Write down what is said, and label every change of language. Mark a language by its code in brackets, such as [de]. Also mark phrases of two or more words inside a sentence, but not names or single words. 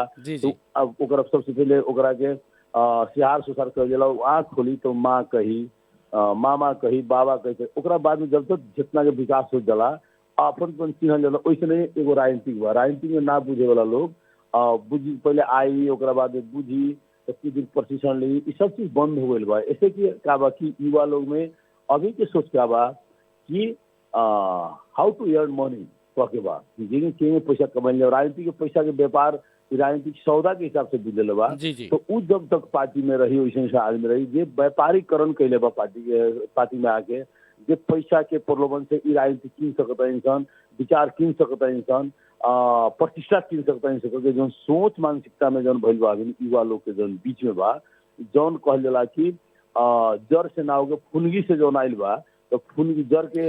[bho] तो अब ओकरा सबसे पहले ओकरा के सिहार सुसार कर देला आँख खोली तो माँ कही मामा कही बाबा कही ओकरा बाद में जब तक जितना के विकास हो जाला अपन चिन्हल जाला वैसे नहीं एगो राजनीतिक बा राजनीतिक में ना बुझे वाला लोग बुझी पहले आई ओकरा बाद में बुझी कुछ दिन प्रशिक्षण ली ये सब चीज बंद हो गई बा। ऐसे कि का बा कि युवा लोग में अभी के सोच क्या बा कि [en] how to earn money [bho] के बा कि पैसा कमाइल राजनीति के पैसा के व्यापार राजनीतिक सौदा के हिसाब से बुझे बा। तो उ जब तक पार्टी में रही वैसे आदमी रही जे व्यापारीकरण कैले बा पार्टी में आके जे पैसा के प्रलोभन से राजनीति किन सकता इंसान विचार किन सकता इंसान प्रतिष्ठा किन सकता इंसान जो सोच मानसिकता में जौन भइल बा युवा लोग के जौन बीच में बा जौन कहल जाला कि जड़ से ना होगे फुनगी से जौन आइल बा तो फुनगी जड़ के